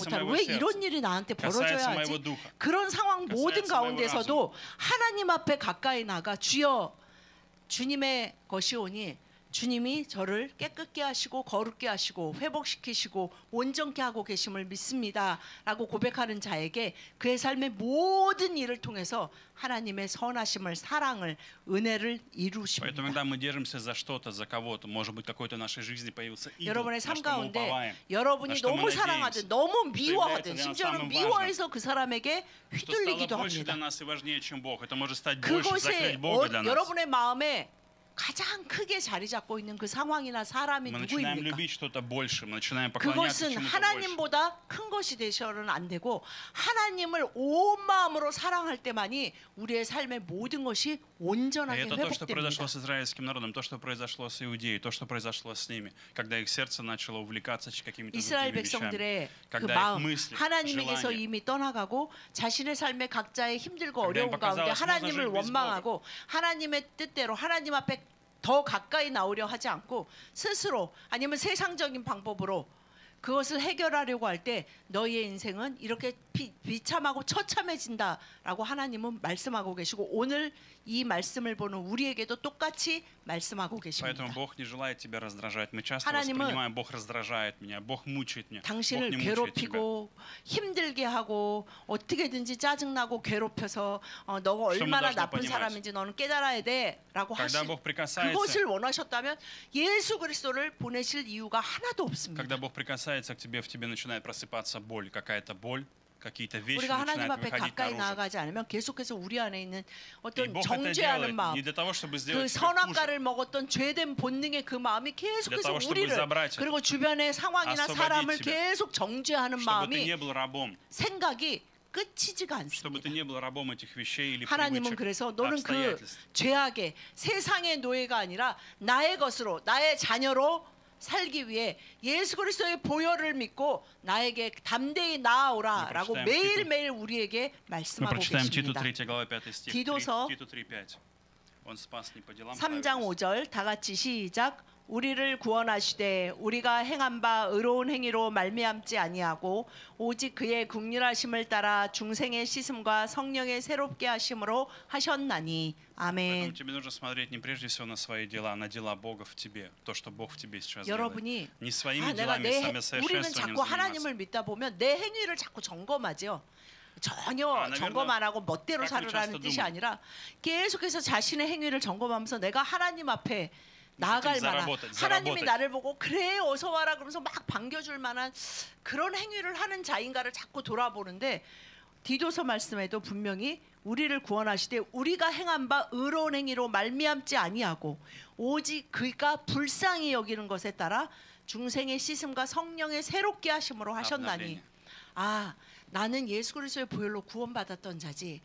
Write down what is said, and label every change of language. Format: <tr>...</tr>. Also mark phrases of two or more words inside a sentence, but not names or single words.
<ko>못하는</ko> <ru>моего</ru> <ko>왜</ko> <ru>сердца,</ru> <ko>이런 일이 나한테</ko> <ru>касается</ru> <ko>벌어져야</ko> <ru>моего</ru> <ko>하지?</ko> <ru>духа,</ru> <ko>그런 상황 모든</ko> <ru>касается моего</ru> <ko>가운데서도 하나님 앞에 가까이 나가 주여 주님의 것이오니 주님이 저를 깨끗게 하시고 거룩게 하시고 회복시키시고 온전케 하고 계심을 믿습니다 라고 고백하는 자에게 그의 삶의 모든 일을 통해서 하나님의 선하심을 사랑을 은혜를</ko> <ru>Поэтому,</ru> <ko>이루십니다.</ko> <ru>когда мы держимся за что-то, за кого-то, может быть, какой-то в нашей жизни появился идол,</ru> <ko>여러분의</ko> <ru>на</ru> <ko>삶</ko> <ru>что мы</ru> <ko>가운데</ko> <ru>уповаем, на</ru> <ko>여러분이</ko> <ru>что мы</ru> <ko>너무</ko> <ru>надеемся,</ru> <ko>사랑하든 너무 미워하든</ko> <ru>является для нас</ru> <ko>심지어는</ko> <ru>самым</ru> <ko>미워해서 그 사람에게</ko> <ru>что стало</ru> <ko>휘둘리기도</ko> <ru>больше для</ru> <ko>합니다.</ko> <ru>нас и важнее, чем Бог. Это может стать больше,</ru> <ko>그곳에</ko> <ru>закрыть Бога для нас.</ru> <ko>여러분의 마음에 가장 크게 자리 잡고 있는 그 상황이나 사람이</ko> <ru>Мы начинаем</ru> <ko>누구입니까?</ko> <ru>любить что-то больше, мы начинаем поклоняться</ru> <ko>그것은</ko> <ru>чему-то больше.</ru> <ko>하나님보다 큰 것이 되셔는 안 되고 하나님을 온 마음으로 사랑할 때만이 우리의 삶의 모든 것이</ko> <ru>И</ru> <ko>온전하게</ko> <ru>это то, что произошло</ru> <ko>회복됩니다.</ko> <ru>с израильским народом, то, что произошло с Иудеей, то, что произошло с ними, когда их сердце начало увлекаться какими-то</ru> <ko>이스라엘</ko> <ru>другими вещами,</ru> <ko>백성들의 그</ko> <ru>когда их</ru> <ko>마음</ko> <ru>мысли,</ru> <ko>하나님에게서</ko> <ru>желания</ru> <ko>이미 떠나가고 자신의 삶의 각자의 힘들고</ko> <ru>когда им</ru> <ko>어려운 가운데</ko> <ru>показалось,</ru> <ko>하나님을</ko> <ru>можно жить без</ru> <ko>원망하고 하나님의 뜻대로 하나님 앞에 더 가까이 나오려 하지 않고 스스로 아니면 세상적인 방법으로 그것을 해결하려고 할 때 너희의 인생은 이렇게 비참하고 처참해진다라고 하나님은 말씀하고 계시고 오늘 이 말씀을 보는 우리에게도 똑같이 말씀하고 계십니다.</ko> <ru>Поэтому Бог не желает тебя раздражать. Мы часто</ru> <ko>하나님은</ko> <ru>воспринимаем, Бог раздражает меня, Бог мучает меня. Бог</ru> <ko>당신을</ko> <ru>не мучает тебя.</ru> <ko>괴롭히고 힘들게 하고 어떻게든지 짜증나고 괴롭혀서 너가 얼마나</ko> <ru>должны</ru> <ko>나쁜</ko> <ru>понимать?</ru> <ko>사람인지 너는 깨달아야 돼라고</ko> <ru>Когда</ru> <ko>하시</ko> <ru>Бог прикасается,</ru> <ko>그것을 원하셨다면 예수 그리스도를 보내실 이유가 하나도 없습니다.</ko> <ru>когда Бог прикасается к тебе, в тебе начинает просыпаться боль, какая-то боль, какие-то вещи</ru> <ko>우리가 하나님</ko> <ru>начинают</ru> <ko>앞에</ko> <ru>выходить</ru> <ko>가까이</ko> <ru>наружу.</ru> <ko>나아가지 않으면 계속해서 우리 안에 있는</ko> <ru>И</ru> <ko>어떤</ko> <ru>Бог это</ru> <ko>정죄하는</ko> <ru>делает</ru> <ko>마음,</ko> <ru>не для того, чтобы</ru> <ko>그</ko> <ru>сделать тебя хуже,</ru> <ko>선악과를 먹었던 죄된 본능의 그 마음이 계속해서</ko> <ru>того, чтобы</ru> <ko>우리를</ko> <ru>забрать это.</ru> <ko>그리고 주변의 상황이나</ko> <ru>освободить</ru> <ko>사람을</ko> <ru>тебя.</ru> <ko>계속 정죄하는</ko> <ru>чтобы ты</ru> <ko>마음이</ko> <ru>не был рабом,</ru> <ko>생각이 끝이지가</ko> <ru>чтобы</ru> <ko>않습니다.</ko> <ru>ты не был рабом этих вещей или</ru> <ko>하나님은</ko> <ru>привычек,</ru> <ko>그래서 너는 그</ko> <ru>обстоятельств.</ru> <ko>죄악의 세상의 노예가 아니라 나의 것으로 나의 자녀로 살기 위해 예수 그리스도의 보혈을 믿고 나에게 담대히 나아오라라고</ko> <ru>Мы</ru> <ko>매일매일 우리에게</ko> <ru>Мы</ru> <ko>말씀하고</ko> <ru>прочитаем Титу</ru> <ko>계십니다.</ko> <ru>3 глава 5 стих.</ru> <ko>디도서</ko> <ru>Титу 3:5. Он спас не по делам</ru> <ko>3장</ko> <ru>праведности.</ru> <ko>5절 다 같이 시작. 우리를 구원하시되 우리가 행한 바 의로운 행위로 말미암지 아니하고 오직 그의 국률하심을 따라 중생의 씻음과 성령의 새롭게 하심으로 하셨나니 아멘.</ko> <ru>Поэтому тебе нужно смотреть не прежде всего на свои дела, а на дела Бога в тебе, то, что Бог в тебе сейчас делает.</ru> <ko>여러분이</ko> <ru>Не своими</ru> <ko>내가</ko> <ru>делами,</ru> <ko>우리는</ko> <ru>самосовершенствованием</ru> <ko>자꾸</ko> <ru>заниматься.</ru> <ko>하나님을 믿다 보면 내 행위를 자꾸 점검하죠. 전혀</ko> <ru>나верное,</ru> <ko>점검 안 하고 멋대로</ko> <ru>как мы</ru> <ko>살으라는</ko> <ru>часто</ru> <ko>뜻이</ko> <ru>думаем.</ru> <ko>아니라 계속해서 자신의 행위를 점검하면서 내가 하나님 앞에 나아갈 만한 하나님이 나를 보고 그래 어서 와라 그러면서 막 반겨줄 만한 그런 행위를 하는 자인가를 자꾸 돌아보는데 디도서 말씀에도 분명히 우리를 구원하시되 우리가 행한 바 의로운 행위로 말미암지 아니하고 오직 그가 불쌍히 여기는 것에 따라 중생의 씻음과 성령의 새롭게 하심으로 하셨나니 아 나는 예수 그리스도의 보혈로 구원받았던 자지.</ko>